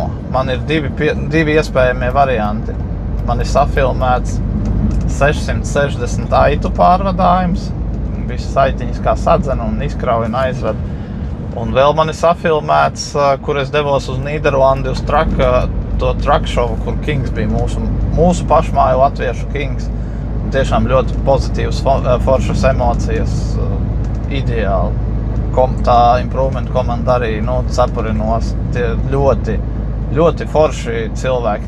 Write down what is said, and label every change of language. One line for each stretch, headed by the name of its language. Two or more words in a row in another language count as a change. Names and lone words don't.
Latvian: Man ir divi iespējamie varianti. Man ir safilmēts 660 aitu pārvadājums. Visas aitiņas kā sadzena un izkrauja un aizved. Un vēl man ir safilmēts, kur es devos uz Nīderlandi uz to
English: truck show,
Latvian: kur Kings bija mūsu pašmāju latviešu Kings. Un tiešām ļoti pozitīvas, foršas emocijas, ideāli. Tā improvement komanda arī, cepurinos. Tie ļoti, ļoti forši cilvēki.